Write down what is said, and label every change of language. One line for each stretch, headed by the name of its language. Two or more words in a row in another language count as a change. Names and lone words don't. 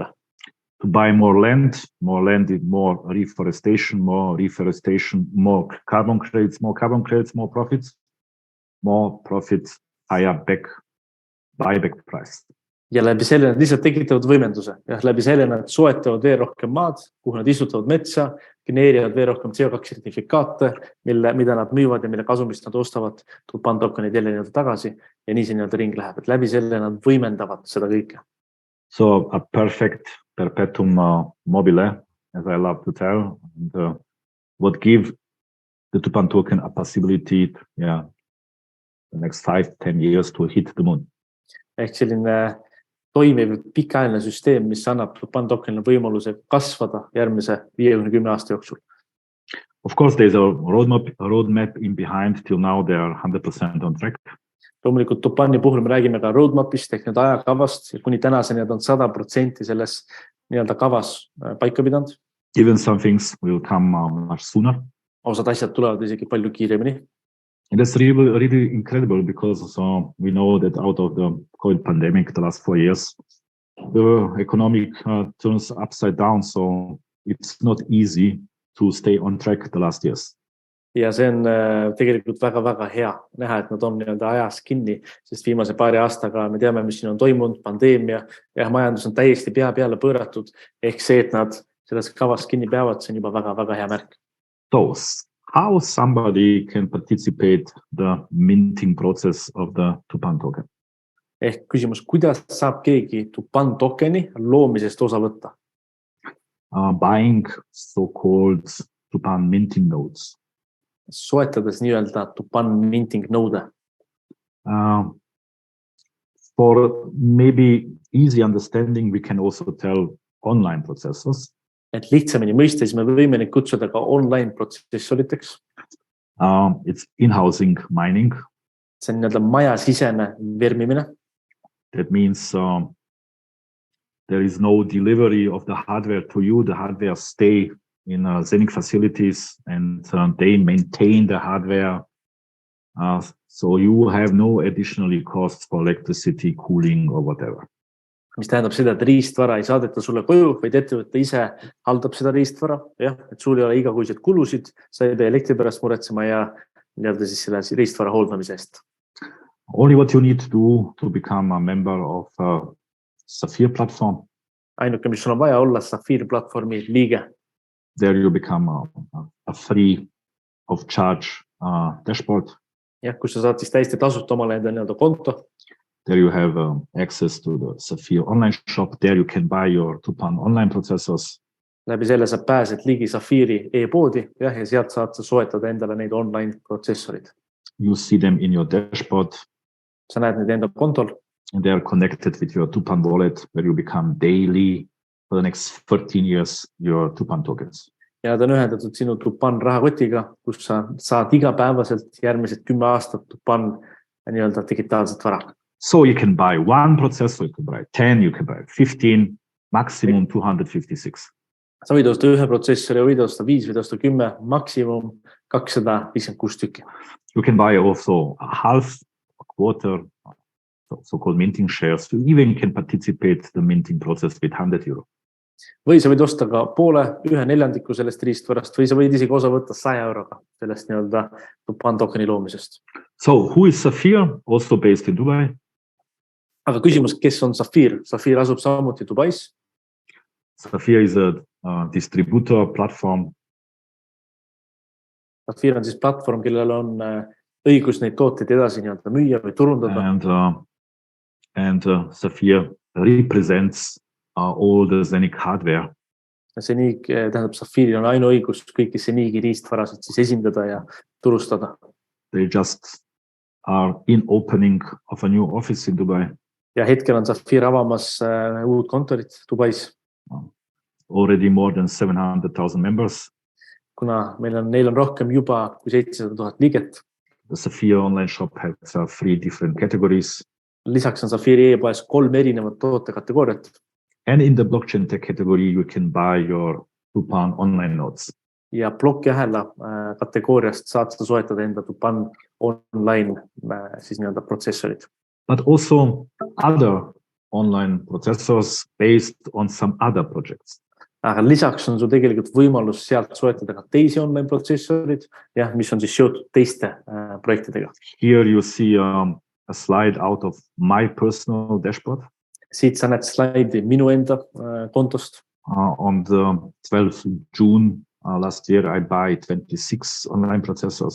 English: To buy more land, more reforestation, more carbon credits, more profits, higher buyback price.
Estonian: Ja läbi selle nad lihtsalt tekitavad võimenduse. Ja läbi selle nad soetavad veel rohkem maad, kuhu nad istutavad metsa, genereerivad veel rohkem CO2 sertifikaate, mida nad müüvad ja mille kasumist nad ostavad Tupan tokenid jälle nii-öelda tagasi ja nii see nii-öelda ring läheb. Et läbi selle nad võimendavad seda kõike.
English: So a perfect
Latin: perpetuum mobile,
English: as I love to tell, and what give the Tupan token a possibility, the next 5-10 years to hit the moon.
Estonian: Ehk selline toimiv pikaajaline süsteem, mis annab Tupan tokenile võimaluse kasvada järgmise 50 aasta jooksul.
English: Of course, there's a roadmap in behind. Till now, they are 100% on track.
Estonian: Loomulikult Tupani puhul me räägime ka roadmapist ehk need ajakavast ja kuni tänaseni on 100% selles nii-öelda kavas paika pidanud.
English: Even some things will come much sooner.
Estonian: Osad asjad tulevad isegi palju kiiremini.
English: And that's really incredible because we know that out of the COVID pandemic, the last 4 years, the economic turns upside down. So it's not easy to stay on track the last years.
Estonian: Ja see on tegelikult väga-väga hea näha, et nad on nii-öelda ajas kinni, sest viimase paari aastaga me teame, mis siin on toimunud, pandeemia ja majandus on täiesti pea peale pööratud. Ehk see, et nad selles kavas kinni peavad, see on juba väga-väga hea märk.
English: So how somebody can participate the minting process of the Tupan token?
Estonian: Ehk küsimus, kuidas saab keegi Tupan tokeni loomisest osa võtta?
English: Buying so-called Tupan minting nodes.
Estonian: Soetades nii-öelda Tupan
English: minting node. For maybe easy understanding, we can also tell online processors.
Estonian: Et lihtsamini mõista, siis me võime neid kutsuda ka online protsessoriteks.
English: It's in-housing mining.
Estonian: See on nii-öelda majasisene vermimine.
English: That means there is no delivery of the hardware to you. The hardware stay in Zenic facilities and they maintain the hardware. So you have no additional costs for electricity, cooling or whatever.
Estonian: Mis tähendab seda, et riistvara ei saadeta sulle koju, vaid ettevõte ise haldab seda riistvara. Ja, et sul ei ole igakuised kulusid, sa ei pea elektri pärast muretsema ja nii-öelda siis selle riistvara hooldamise eest.
English: Only what you need to do to become a member of Sapphire platform.
Estonian: Ainuke, mis sul on vaja olla Sapphire platvormi liige.
English: There you become a free of charge dashboard.
Estonian: Ja, kus sa saad siis täiesti tasuta omale enda nii-öelda konto.
English: There you have access to the Sapphire online shop. There you can buy your Tupan online processors.
Estonian: Läbi selle sa pääsed ligi Sapphire'i e-poodi ja sealt saad sa soetada endale neid online protsessorid.
English: You see them in your dashboard.
Estonian: Sa näed neid enda kontol.
English: And they are connected with your Tupan wallet where you become daily for the next 13 years your Tupan tokens.
Estonian: Ja nad on ühendatud sinu Tupan rahakotiga, kus sa saad igapäevaselt järgmised 10 aastat Tupan nii-öelda digitaalset vara.
English: So you can buy one processor, you can buy 10, you can buy 15, maximum 256.
Estonian: Sa võid osta ühe protsessori, võid osta 5, võid osta 10, maksimum 256 tükki.
English: You can buy also a half, a quarter, so-called minting shares. You even can participate the minting process with €100.
Estonian: Või sa võid osta ka poole, 1/4 sellest riistvarast või sa võid isegi osa võtta €100 sellest nii-öelda Tupan tokeni loomisest.
English: So who is Sapphire? Also based in Dubai.
Estonian: Aga küsimus, kes on Sapphire? Sapphire asub samuti Dubais.
English: Sapphire is a distributor platform.
Estonian: Sapphire on siis platvorm, kellel on õigus neid tooteid edasi nii-öelda müüa või turundada.
English: And Sapphire represents all the Zenic hardware.
Estonian: Zenic tähendab, Sapphire on ainuõigus kõiki Zenici riistvarasid siis esindada ja turustada.
English: They just are in opening of a new office in Dubai.
Estonian: Ja hetkel on Sapphire avamas uut kontorit Dubais.
English: Already more than 700,000 members.
Estonian: Kuna neil on rohkem juba kui 700,000 liiget.
English: The Sapphire online shop has 3 different categories.
Estonian: Lisaks on Sapphire e-poes 3 erinevat tootekategooriat.
English: And in the blockchain tech category, you can buy your Tupan online nodes.
Estonian: Ja plokiahela kategooriast saad sa soetada enda Tupan online siis nii-öelda protsessorid. But also other online processors based on some other projects. Aga lisaks on sul tegelikult võimalus sealt soetada ka teisi online protsessorid, ja, mis on siis seotud teiste projektidega.
English: Here you see a slide out of my personal dashboard.
Estonian: Siit sa näed slaidi minu enda kontost.
English: On the 12th of June last year, I buy 26 online processors.